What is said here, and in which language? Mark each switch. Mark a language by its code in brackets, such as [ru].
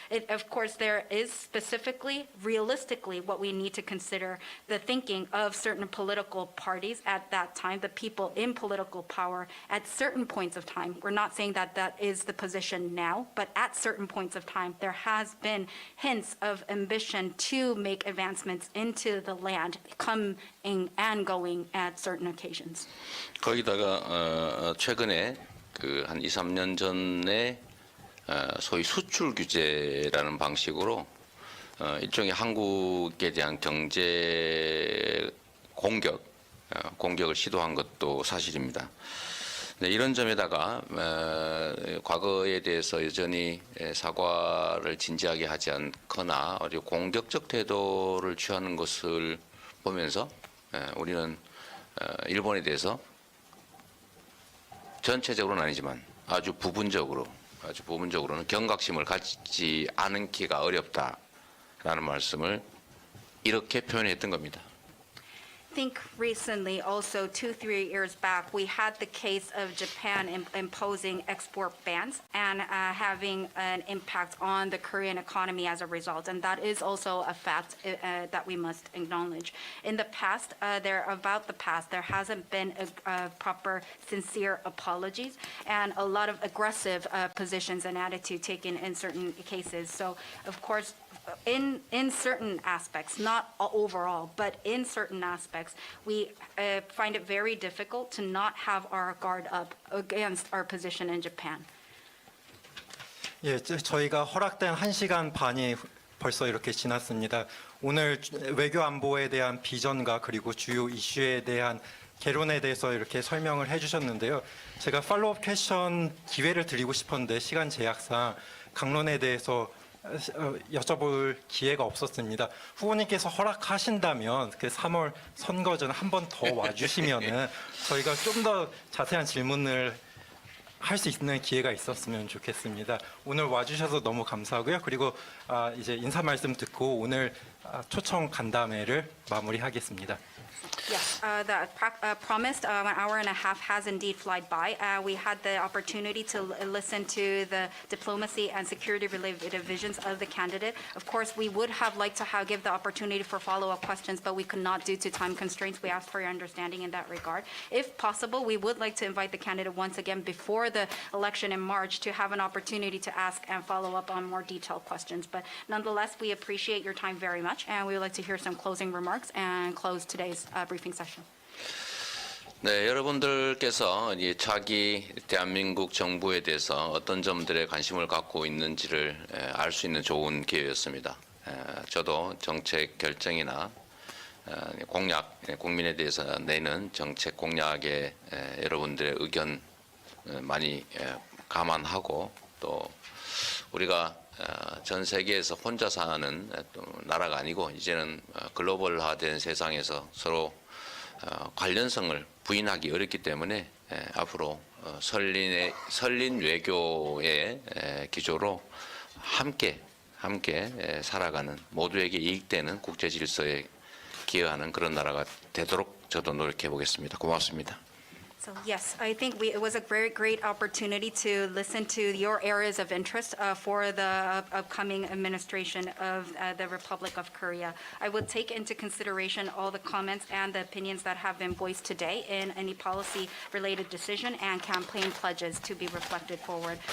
[en] Of course, there is specifically, realistically, what we need to consider the thinking of certain political parties at that time, the people in political power at certain points of time. We're not saying that that is the position now, but at certain points of time, there has been hints of ambition to make advancements into the land, coming and going at certain occasions. [ko] 거기다가 최근에 그 한 2, 3년 전에 소위 수출 규제라는 방식으로 일종의 한국에 대한 경제 공격을 시도한 것도 사실입니다. 네, 이런 점에다가 과거에 대해서 여전히 사과를 진지하게 하지 않거나 아주 공격적 태도를 취하는 것을 보면서 우리는 일본에 대해서 전체적으로는 아니지만 아주 부분적으로는 경각심을 갖지 않기가 어렵다라는 말씀을 이렇게 표현했던 겁니다. [en] I think recently, also 2-3 years back, we had the case of Japan imposing export bans and having an impact on the Korean economy as a result. And that is also a fact that we must acknowledge. In the past, there hasn't been a proper, sincere apologies and a lot of aggressive positions and attitude taken in certain cases. So, of course, in certain aspects, not overall, but in certain aspects, we find it very difficult to not have our guard up against our position in Japan. [ko] 예, 저희가 허락된 1시간 반이 벌써 이렇게 지났습니다. 오늘 외교 안보에 대한 비전과 그리고 주요 이슈에 대한 개론에 대해서 이렇게 설명을 해주셨는데요. 제가 팔로우업 퀘션 기회를 드리고 싶었는데 시간 제약상 강론에 대해서 여쭤볼 기회가 없었습니다. 후보님께서 허락하신다면 그 3월 선거 전 한 번 더 와주시면은 저희가 좀 더 자세한 질문을 할 수 있는 기회가 있었으면 좋겠습니다. 오늘 와주셔서 너무 감사하고요. 그리고 이제 인사 말씀 듣고 오늘 초청 간담회를 마무리하겠습니다. [en] Yes, the promised 1 hour and a half has indeed flied by. We had the opportunity to listen to the diplomacy and security-related visions of the candidate. Of course, we would have liked to give the opportunity for follow-up questions, but we could not due to time constraints. We ask for your understanding in that regard. If possible, we would like to invite the candidate once again before the election in March to have an opportunity to ask and follow up on more detailed questions. But nonetheless, we appreciate your time very much, and we would like to hear some closing remarks and close today's briefing session. [ko] 네, 여러분들께서 이 차기 대한민국 정부에 대해서 어떤 점들에 관심을 갖고 있는지를 알 수 있는 좋은 기회였습니다. 저도 정책 결정이나 공약, 국민에 대해서 내는 정책 공약에 여러분들의 의견 많이 감안하고 또 우리가 전 세계에서 혼자 사는 또 나라가 아니고 이제는 글로벌화된 세상에서 서로 관련성을 부인하기 어렵기 때문에 앞으로 설린 외교의 기조로 함께 살아가는 모두에게 이익되는 국제 질서에 기여하는 그런 나라가 되도록 저도 노력해 보겠습니다. 고맙습니다. [en] So yes, I think it was a very great opportunity to listen to your areas of interest for the upcoming administration of the Republic of Korea. I will take into consideration all the comments and the opinions that have been voiced today in any policy-related decision and campaign pledges to be reflected forward.